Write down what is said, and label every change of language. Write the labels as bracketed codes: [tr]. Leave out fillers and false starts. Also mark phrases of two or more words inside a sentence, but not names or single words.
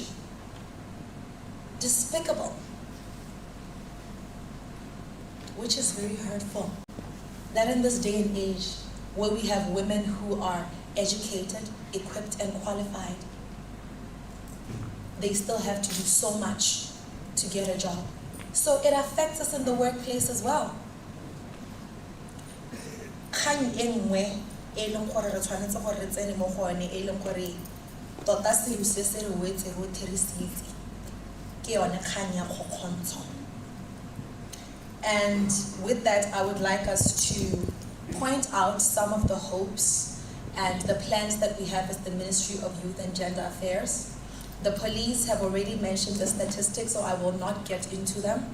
[en] Despicable. Which is very hurtful. That in this day and age, where we have women who are educated, equipped, and qualified, they still have to do so much to get a job. So it affects us in the workplace as well. [tn] Kgang e nngwe e leng gore re tshwanetse gore re tsene mo go yone e leng gore tota selo se se re wetse ro therisitse ke yone kgang ya kgokgontsho. [en] And with that, I would like us to point out some of the hopes and the plans that we have as the Ministry of Youth and Gender Affairs. The police have already mentioned the statistics, so I will not get into them.